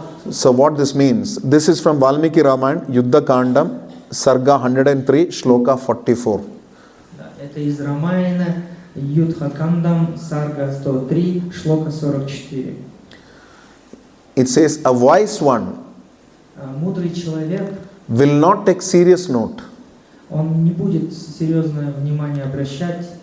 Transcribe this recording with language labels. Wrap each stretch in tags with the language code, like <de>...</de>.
<en>So what this means, this is from Valmiki Ramayana, Yuddha Kandam, Sarga 103, Shloka 44.</en> <ru>Это из Рамаяна, Юдха Кандам, Сарга 103, Шлока 44.</ru> <en>It says, a wise one</en> <ru>Мудрый человек,</ru> <en>will not take serious note</en> <ru>он не будет серьезное внимание обращать</ru>